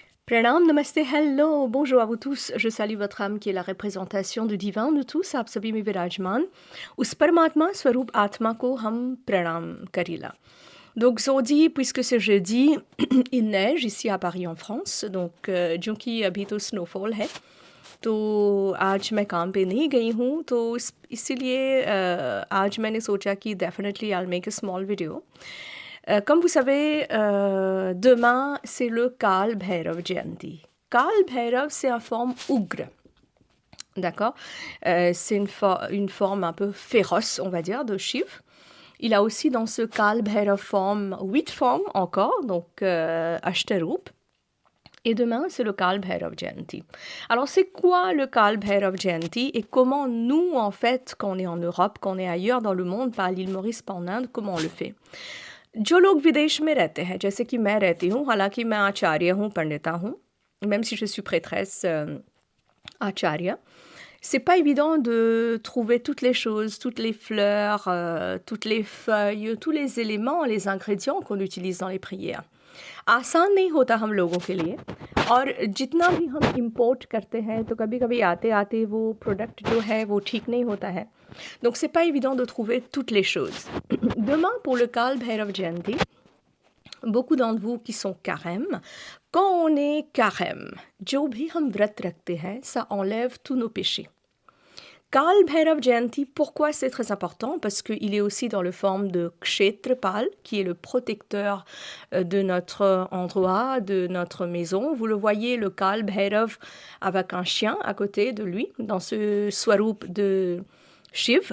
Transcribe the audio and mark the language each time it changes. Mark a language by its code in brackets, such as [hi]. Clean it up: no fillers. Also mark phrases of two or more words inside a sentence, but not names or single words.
[hi] Pranam, namaste, [fr] hello, bonjour à vous tous. Je salue votre âme qui est la représentation du divin de tous, आप सभी में विराजमान उस परमात्मा स्वरूप आत्मा को हम प्रणाम करीला. Donc aujourd'hui, puisque c'est jeudi, il neige ici à Paris en France, donc [hi] क्योंकि अभी तो स्नोफॉल है तो आज मैं काम पे नहीं गई हूँ तो इसीलिए आज मैंने सोचा कि [en] definitely I make a small video. [fr] Comme vous savez, demain, c'est le Kal Bhairav Jayanti. Kal Bhairav, c'est une forme ougre. D'accord. C'est une forme un peu féroce, on va dire, de Shiv. Il a aussi dans ce Kal Bhairav forme 8 formes encore, donc Ashtarup. Et demain, c'est le Kal Bhairav Jayanti. Alors, c'est quoi le Kal Bhairav Jayanti et comment nous, en fait, quand on est en Europe, quand on est ailleurs dans le monde, pas à l'île Maurice, pas en Inde, comment on le fait? [hi] जो लोग विदेश में रहते हैं, जैसे कि मैं रहती हूँ, हालांकि मैं आचार्य हूँ, पंडिता हूँ, [fr] même si je suis prêtresse acharya, c'est pas évident de trouver toutes les choses, toutes les fleurs, toutes les feuilles, tous les éléments, les ingrédients qu'on utilise dans les prières. [hi] आसान नहीं होता हम लोगों के लिए और जितना भी हम इंपोर्ट करते हैं तो कभी कभी आते आते वो प्रोडक्ट जो है वो ठीक नहीं होता है. [fr] Donc c'est pas évident de trouver toutes les choses. Demain pour le Kal Bhairav Jayanti, beaucoup d'entre vous qui sont carême, quand on est carême, [hi] जो भी हम व्रत रखते हैं, [fr] ça enlève tous nos péchés. Kal Bhairav Jayanti, pourquoi c'est très important? Parce qu'il est aussi dans le forme de Kshetrapal, qui est le protecteur de notre endroit, de notre maison. Vous le voyez, le Kal Bhairav avec un chien à côté de lui, dans ce swarup de Shiv.